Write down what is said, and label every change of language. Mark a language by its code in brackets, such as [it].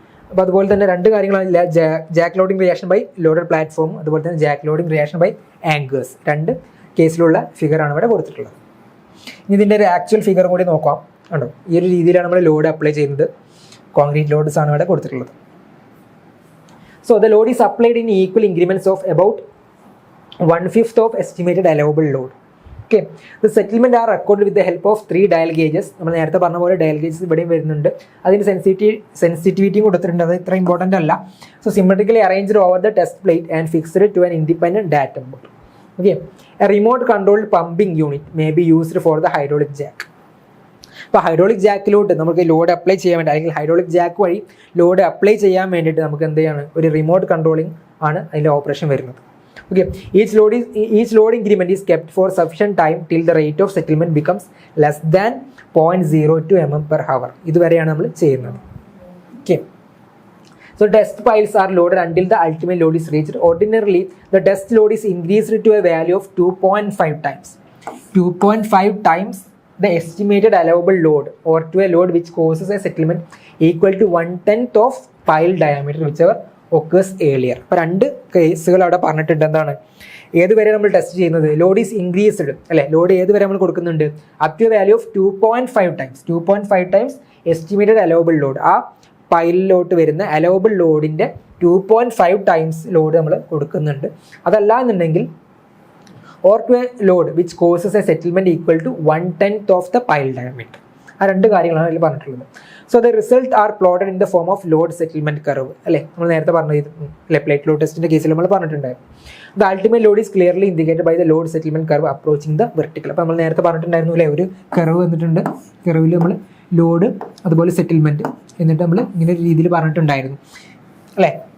[ml] അപ്പോൾ അതുപോലെ തന്നെ രണ്ട് കാര്യങ്ങളാണ്, Jack loading reaction by loaded platform, അതുപോലെ തന്നെ Jack loading reaction by anchors. രണ്ട് കേസിലുള്ള ഫിഗറാണ് ഇവിടെ കൊടുത്തിട്ടുള്ളത്. ഇനി ഇതിൻ്റെ ഒരു ആക്ച്വൽ ഫിഗർ കൂടി നോക്കാം. കണ്ടോ, ഈ ഒരു രീതിയിലാണ് നമ്മൾ ലോഡ് അപ്ലൈ ചെയ്യുന്നത്. കോൺക്രീറ്റ് ലോഡ്സ് ആണ് ഇവിടെ കൊടുത്തിട്ടുള്ളത്. [en] So the load is applied in equal increments of about 1/5 of estimated allowable load. Okay. The settlement are recorded with the help of 3 dial gauges. [ml] നമ്മൾ നേരത്തെ പറഞ്ഞ പോലെ ഡയൽ ഗേജസ് ഇവിടെയും വരുന്നുണ്ട്. അതിന് സെൻസിറ്റിവിറ്റിയും കൊടുത്തിട്ടുണ്ട്. അത് ഇത്ര ഇമ്പോർട്ടൻ്റ് അല്ല. [en] So symmetrically arranged over the test plate and fixed to an independent datum board. Okay. A remote controlled pumping unit may be used for the hydraulic jack. [ml] അപ്പോൾ ഹൈഡ്രോളിക് ജാക്കിലോട്ട് നമുക്ക് load apply ചെയ്യാൻ വേണ്ടി, അല്ലെങ്കിൽ hydraulic Jack വഴി load apply ചെയ്യാൻ വേണ്ടിയിട്ട് നമുക്ക് എന്ത് ചെയ്യാണ്, ഒരു റിമോട്ട് കൺട്രോളിംഗ് ആണ് അതിൻ്റെ ഓപ്പറേഷൻ വരുന്നത്. Okay. [en] Each load increment is kept for sufficient time till the rate of settlement becomes less than 0.02 mm/h. [ml] ഇതുവരെയാണ് നമ്മൾ ചെയ്യുന്നത്. Okay. [en] So test piles are loaded until the ultimate load is reached. Ordinarily, the test load is increased to a value of 2.5 times. 2.5 times the estimated allowable load, or to a load which causes a settlement equal to 1/10 of pile diameter whichever occurs earlier. [ml] അപ്പോൾ രണ്ട് കേസുകൾ അവിടെ പറഞ്ഞിട്ടുണ്ട്. എന്താണ്, ഏതുവരെ നമ്മൾ test ചെയ്യുന്നത്, [en] load is increased [ml] അല്ലേ, ലോഡ് ഏതുവരെ നമ്മൾ കൊടുക്കുന്നുണ്ട്, [en] Up to value of 2.5 times. [ml] 2.5 times estimated allowable load, ആ പൈലിലോട്ട് വരുന്ന അലൗബിൾ ലോഡിൻ്റെ 2.5 ടൈംസ് ലോഡ് നമ്മൾ കൊടുക്കുന്നുണ്ട്. അതല്ല എന്നുണ്ടെങ്കിൽ [en] or to a load which causes a settlement equal to 1/10 of the pile diameter. [ml] ആ രണ്ട് കാര്യങ്ങളാണ് അതിൽ പറഞ്ഞിട്ടുള്ളത്. [en] so the result are plotted in the form of load settlement curve [ml] അല്ലേ, നമ്മൾ നേരത്തെ പറഞ്ഞത് അല്ലെ, പ്ലേറ്റ് ലോഡ് ടെസ്റ്റിന്റെ കേസിൽ നമ്മൾ പറഞ്ഞിട്ടുണ്ടായിരുന്നു. [en] The ultimate load is clearly indicated by the load settlement curve approaching the vertical. [ml] അപ്പോൾ നമ്മൾ നേരത്തെ പറഞ്ഞിട്ടുണ്ടായിരുന്നു അല്ലേ, ഒരു കർവ് വന്നിട്ടുണ്ട്. കർവിൽ നമ്മൾ ലോഡ് അതുപോലെ സെറ്റിൽമെന്റ് എന്നിട്ട് നമ്മൾ ഇങ്ങനെ ഒരു രീതിയിൽ പറഞ്ഞിട്ടുണ്ടായിരുന്നു അല്ലേ.